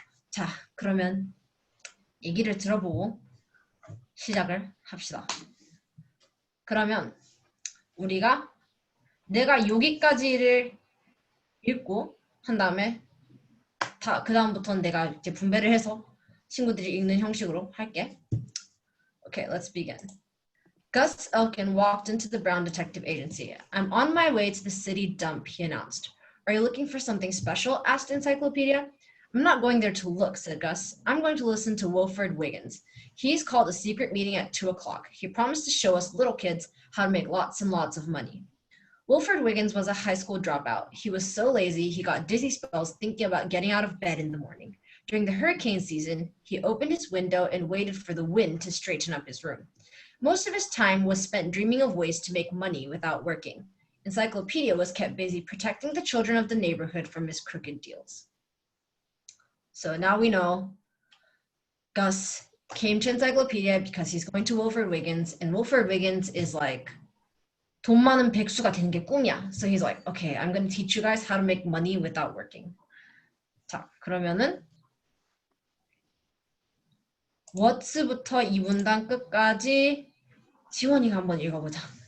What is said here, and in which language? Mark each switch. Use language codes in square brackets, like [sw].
[ko] 자, 그러면 얘기를 들어보고 시작을 합시다. 그러면 내가 여기까지를 읽고 한 다음에 그 다음부터는 내가 이제 분배를 해서 친구들이 읽는 형식으로 할게. [en] Okay, let's begin. Gus Elkin walked into the Brown Detective Agency. I'm on my way to the city dump, he announced. Are you looking for something special? Asked Encyclopedia. I'm not going there to look, said Gus. I'm going to listen to Wilfred Wiggins. He's called a secret meeting at 2 o'clock. He promised to show us little kids how to make lots and lots of money. Wilfred Wiggins was a high school dropout. He was so lazy, he got dizzy spells thinking about getting out of bed in the morning. During the hurricane season, he opened his window and waited for the wind to straighten up his room. Most of his time was spent dreaming of ways to make money without working. Encyclopedia was kept busy protecting the children of the neighborhood from his crooked deals. So now we know Gus came to Encyclopedia because he's going to Wilfred Wiggins, and Wilfred Wiggins is like [ko] 돈 많은 백수가 되는 게 꿈이야. [en] So he's like, okay, I'm going to teach you guys how to make money without working. [ko] 자, 그러면은 what's부터 이 문단 끝까지 지원이가 한번 읽어보자.